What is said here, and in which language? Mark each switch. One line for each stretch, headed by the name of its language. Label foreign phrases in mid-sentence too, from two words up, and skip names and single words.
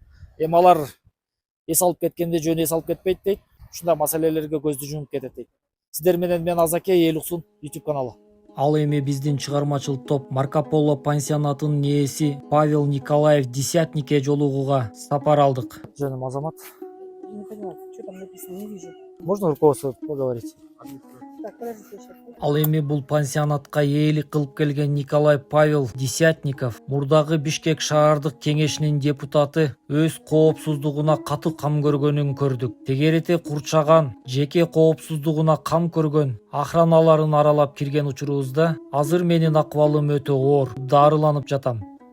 Kyrgyz: Эми алар эс алып кеткенде жөн эс алып кетпейт дейт. Ушундай маселелерге көздү жумуп кетет дейт. Сиздер менен мен Азаке, Ээлик Суун YouTube каналы. Ал эми биздин чыгармачыл топ Марко Поло пансионатынын ээси Павел Николаев Десятникке жолугууга сапар алдык. Жөнүм Азамат.
Russian: Не поняла, что там написано, не вижу. Можно руководство поговорить? Так, подождите сейчас.
Kyrgyz: Ал эми бул пансионатка ээлик кылып келген Николай Павел Десятников мурдагы Бишкек шаардык кеңешинин депутаты өз коопсуздугуна катуу кам көргөнүн көрдүк. Тегерети курчаган, жеке коопсуздугуна кам көргөн, охраналарын аралап кирген учурубузда азыр менин акыбалым өтө оор, дарыланып жатам.